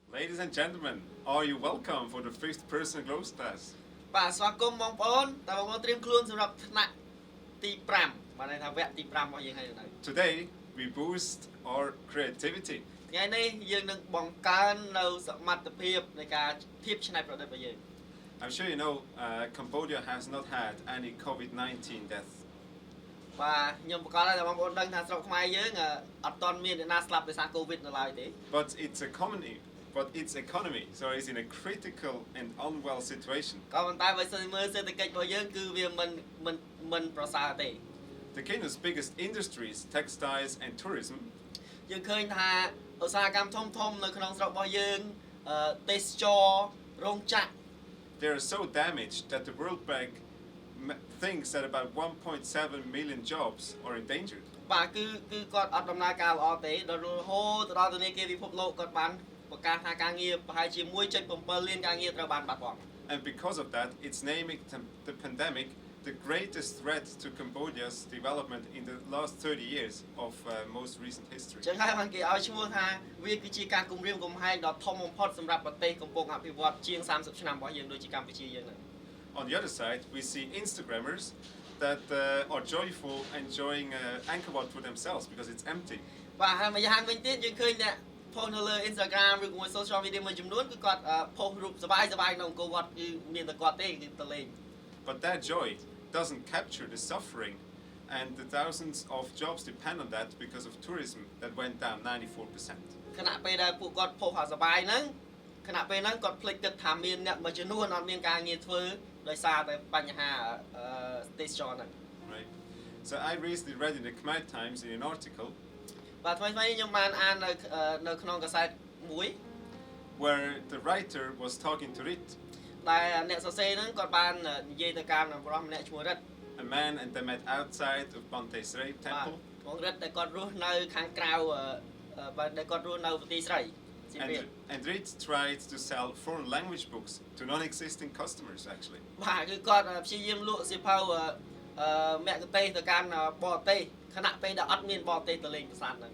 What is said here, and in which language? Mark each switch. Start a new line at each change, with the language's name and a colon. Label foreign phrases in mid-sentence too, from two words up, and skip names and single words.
English: Ladies and gentlemen, are you welcome for the fifth person growth class?
Khmer: បាទស្វាគមន៍បងប្អូនតើបងប្អូនត្រៀមខ្លួនសម្រាប់ថ្នាក់ទី5បានន័យថាវគ្គទី5របស់យើងហើយនៅ
English: Today we boost our creativity.
Khmer: ថ្ងៃនេះយើងនឹងបង្កើននៅសមត្ថភាពនៃការភាពច្នៃប្រឌិតរបស់យើង
English: I'm sure you know Cambodia has not had any COVID-19 deaths.
Khmer: បាទខ្ញុំប្រកាសថាបងប្អូនដឹងថាស្រុកខ្មែរយើងអត់ទាន់មានអ្នកណាស្លាប់ដោយសារ COVID នៅឡើយទេ
English: But its economy is in a critical and unwell situation.
Khmer: ក៏ប៉ុន្តែបើសិនមើលសេដ្ឋកិច្ចរបស់យើងគឺវាមិនប្រសើរទេ
English: The kingdom's biggest industries, textiles and tourism,
Khmer: យើងឃើញថាឧស្សាហកម្មធំៗនៅក្នុងស្រុករបស់យើងទេសចររោងចក្រ
English: they are so damaged that the World Bank thinks that about 1.7 million jobs are endangered.
Khmer: បាទគឺគាត់អត់ដំណើរការល្អទេដល់រហូតដល់ធនាគារពិភពលោកគាត់បានប្រកាសថាការងារប្រហែលជា 1.7 លានការងារត្រូវបានបាត់បង់
English: And because of that, it's naming the pandemic the greatest threat to Cambodia's development in the last 30 years of most recent history.
Khmer: ចឹងហើយបានគេឲ្យឈ្មោះថាវាគឺជាការគំរាមកំហែងដ៏ធំបំផុតសម្រាប់ប្រទេសកំពុងអភិវឌ្ឍជាង30ឆ្នាំរបស់យើងដូចជាកម្ពុជាយើងហ្នឹង
English: On the other side, we see Instagrammers that are joyful enjoying Angkor for themselves because it's empty.
Khmer: បាទហើយម្យ៉ាងវិញទៀតយើងឃើញអ្នកផុសនៅលើ Instagram ឬមួយ
English: social media
Khmer: មួយចំនួនគឺគាត់ផុសរូបសប្បាយៗនៅអង្គរវត្តគឺមានតែគាត់ទេគឺទៅលេង
English: But that joy doesn't capture the suffering, and the thousands of jobs depend on that because of tourism that went down 94%.
Khmer: ខណៈពេលដែលពួកគាត់ផុសអាសប្បាយហ្នឹងខណៈពេលហ្នឹងគាត់ភ្លេចគិតថាមានអ្នកមួយចំនួនអត់មានការងារធ្វើដោយសារតែបញ្ហាទេសចរហ្នឹង
English: Right. So I recently read in the Khmer Times in an article
Khmer: បាទថ្មីៗខ្ញុំបានអាននៅក្នុងកាសែតមួយ
English: where the writer was talking to Rit,
Khmer: ដែលអ្នកសរសេរហ្នឹងគាត់បាននិយាយទៅកាន់ប្រុសម្នាក់ឈ្មោះរិទ្ធ
English: a man, and they met outside of Bante Srei
Khmer: បាទ
English: temple.
Khmer: បងរិទ្ធដែលគាត់រស់នៅខាងក្រៅបាទដែលគាត់រស់នៅប្រទេសស្រី
English: And Rit tried to sell foreign language books to non-existing customers actually.
Khmer: បាទគឺគាត់ព្យាយាមលក់សៀវភៅមគ្គុទ្ទេសក៍ទៅកាន់បរទេសខណៈពេលដែលអត់មានបរទេសទៅលេងប្រាសាទហ្នឹង